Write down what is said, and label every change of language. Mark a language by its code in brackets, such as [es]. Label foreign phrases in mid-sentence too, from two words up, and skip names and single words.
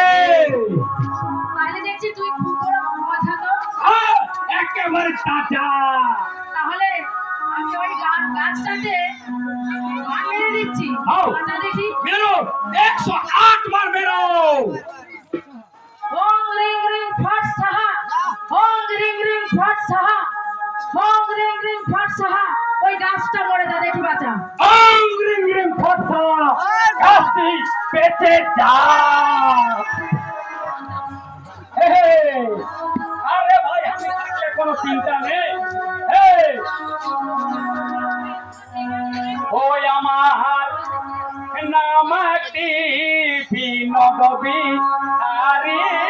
[bn] একেবারে টাটা। তাহলে আমি ওই গাছটাতে মেরে দিচ্ছি। দেখি মেরো 108 বার মেরো। Hong ring ring fat saha, hong ring ring fat saha, hong ring ring fat saha. ওই গাছটা মরে যা দেখি বাঁচা। hong ring ring fat saha, গাছটি পেটে যা। আরে ভাই আমি থাকলে কোনো চিন্তা নেই। ওই আমার নামটি বিনোদবী আরে